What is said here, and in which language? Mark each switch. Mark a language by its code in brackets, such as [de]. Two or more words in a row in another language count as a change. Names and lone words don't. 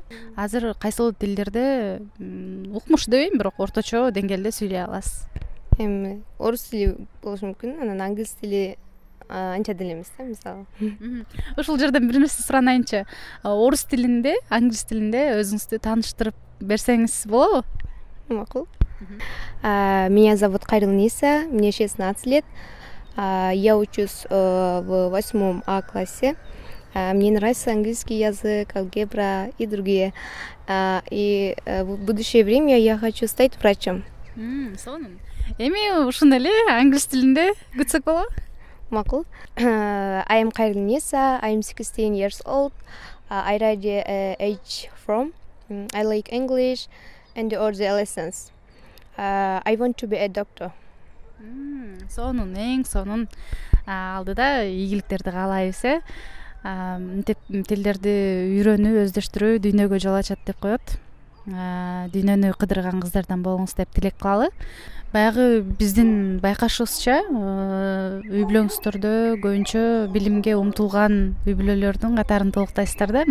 [ky] Азыр кайсыл тилдерди укмуш дебейм, бирок орточо деңгээлде сүйлөй аласыз? Эми орус тили болушу мүмкүн, анан англис тили анча деле эмес да, мисалы. Ушул жерден бир нерсе суранайынчы. Орус тилинде, англис тилинде өзүңүздү тааныштырып берсеңиз болобу? Макул. [ru] Меня зовут Кайрылниса, мне 16 лет. Я учусь в 8 А классе. Мне нравится английский язык, алгебра и другие. И в будущее время я хочу стать врачом. [ky] Сонун. Эми ушуну эле англис тилинде күтсөк болобу? Макул. [en] I am Kairilnisa. I am 16 years old. I read age from. I like English and all the lessons. I want to be a doctor. [ky] Сонун, эң сонун. Алдыда ийгиликтерди каалайбыз. Тилдерди үйрөнүү, өздөштүрүү дүйнөгө жол ачат деп коет. Дүйнөнү кыдырган кыздардан болуңуз деп тилек кылалы. Баягы биздин байкашыбызча, үй бүлөңүздөрдө көбүнчө билимге умтулган үй бүлөлөрдүн катарын толуктайсыздар да.